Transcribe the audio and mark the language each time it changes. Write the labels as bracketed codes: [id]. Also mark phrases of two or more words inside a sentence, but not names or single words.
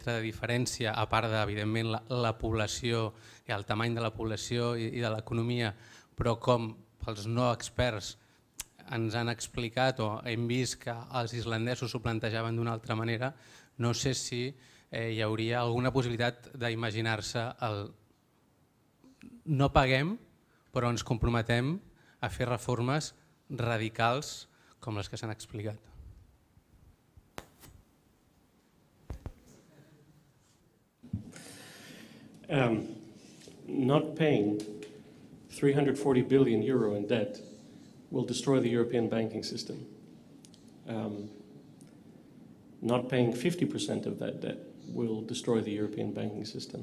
[ca] de diferència, a part de, evidentment, la població i el tamany de la població i de l'economia, però com els no experts ens han explicat o hem vist que els islandesos s'ho plantejaven d'una altra manera, no sé si hi hauria alguna possibilitat d'imaginar-se el no paguem però ens comprometem a fer reformes radicals com les que s'han explicat. [en] Not paying 340 billion euro in debt will destroy the European banking system. Not paying 50% of that debt will destroy the European banking system.